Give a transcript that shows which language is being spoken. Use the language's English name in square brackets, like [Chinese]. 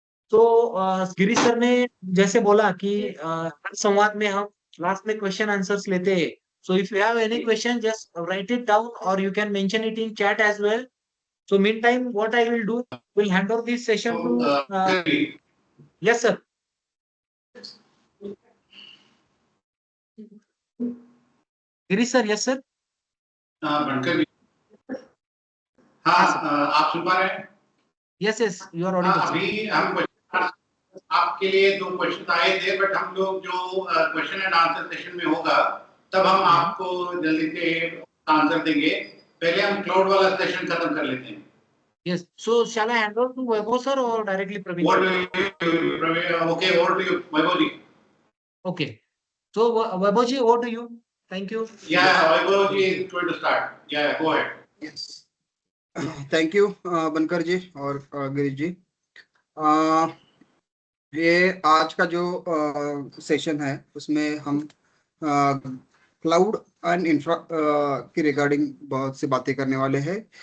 [English] तो गिरीश सर ने जैसे बोला कि हर संवाद में हम लास्ट में क्वेश्चन आंसर्स लेते हैं, so if you have any question just write it down और you can mention it in chat as well. So meantime, what I will do, will hand over this session to yes sir. Girish sir, yes sir. [Hindi] बनकर जी, हाँ, आप सुन पा रहे हैं? [English] Yes, you are audible. [Hindi] अभी हम आपके लिए 2 क्वेश्चन आए थे, बट हम लोग जो क्वेश्चन एंड आंसर सेशन में होगा तब हम आपको जल्दी से आंसर देंगे। पहले हम क्लाउड वाला सेशन खत्म कर लेते हैं। [English] Yes. So shall I hand over to Vaibhav sir or directly Praveen? Okay, over to you, Vaibhav ji. Okay. So Vaibhav ji, over to you. Thank you. Yeah, Vaibhav ji is going to start. Yeah, go ahead. Yes. Thank you, Bankar ji और गिरीश जी। [Hindi] ये आज का जो session है उसमें हम cloud and infra की रिगार्डिंग बहुत सी बातें करने वाले हैं।